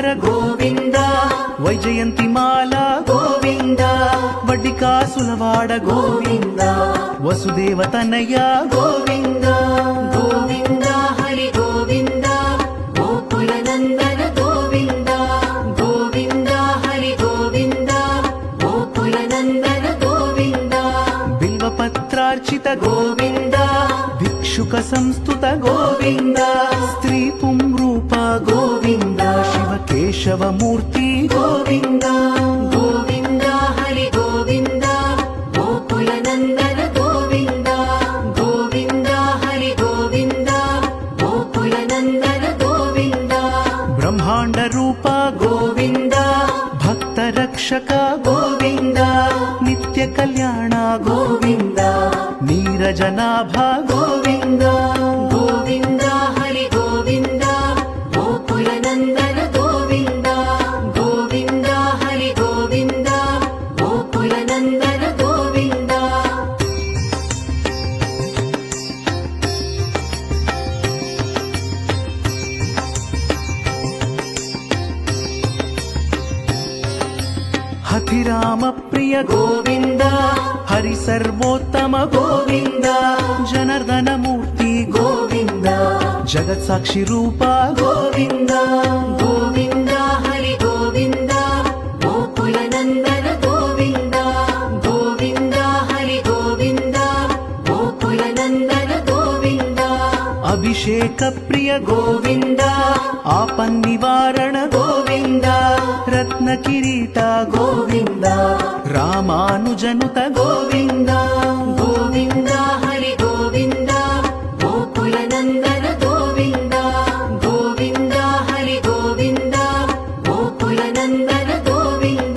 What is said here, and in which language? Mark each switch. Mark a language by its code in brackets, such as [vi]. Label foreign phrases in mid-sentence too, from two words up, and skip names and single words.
[sa] ಗೋವಿಂದ ವೈಜಯಂತಿ ಮಾಲಾ ಗೋವಿಂದ [te] ವಡ್ಡಿಕಾಸುಲವಾಡ [sa] ಗೋವಿಂದ ವಸುದೇವ ತನಯ ಗೋವಿಂದ ಗೋವಿಂದ ಹರಿ ಗೋವಿಂದ ಗೋಕುಲ ನಂದನ ಗೋವಿಂದ ಗೋವಿಂದ ಹರಿ ಗೋವಿಂದ ಗೋಕುಲ ನಂದನ ಗೋವಿಂದ ಬಿಲ್ವಪತ್ರಾರ್ಚಿತ ಗೋವಿಂದ ಭಿಕ್ಷುಕ ಸಂಸ್ತುತ ಗೋವಿಂದ ಸ್ತ್ರೀ ಪುಂರೂಪ ಗೋವಿಂದ ಶಿವ ಕೇಶವ ಮೂರ್ತಿ ಗೋವಿಂದ ಗೋವಿಂದ ಹರಿ ಗೋವಿಂದ ಗೋಕುಲ ನಂದನ ಗೋವಿಂದ ಗೋವಿಂದ ಹರಿ ಗೋವಿಂದ ಗೋಕುಲ ನಂದನ ಗೋವಿಂದ ಬ್ರಹ್ಮಾಂಡ ರೂಪ ಗೋವಿಂದ ಭಕ್ತ ರಕ್ಷಕ ಗೋವಿಂದ ನಿತ್ಯ ಕಲ್ಯಾಣ ಗೋವಿಂದ ನೀರಜನಾಭ ಗೋವಿಂದ ಗೋವಿಂದ ಹರಿ ಗೋವಿಂದ ಗೋಕುಲ ನಂದನ ಗೋವಿಂದ ಗೋವಿಂದ ಹರಿ ಗೋವಿಂದ ಗೋಕುಲ ನಂದನ ಗೋವಿಂದ ಹತಿರಾಮ ಪ್ರಿಯ ಗೋವಿಂದ ಹರಿ ಸರ್ವೋತ್ತಮ ಗೋವಿಂದ ಜನಾರ್ದನ ಮೂರ್ತಿ ಗೋವಿಂದ ಜಗತ್ ಸಾಕ್ಷಿ ರೂಪ ಗೋವಿಂದ ಗೋವಿಂದ ಹರಿ ಗೋವಿಂದ ಗೋಕುಲ ನಂದನ ಗೋವಿಂದ ಗೋವಿಂದ ಹರಿ ಗೋವಿಂದ ಗೋಕುಲ ನಂದನ ಗೋವಿಂದ అభిషేక ప్రియ గోవింద ఆపన్నివారణ గోవింద రత్న కిరీట గోవింద రామానుజనుత గోవింద గోవింద హరి గోవింద గోకుల నందన గోవింద గోవింద హరి గోవింద గోకుల నందన గోవింద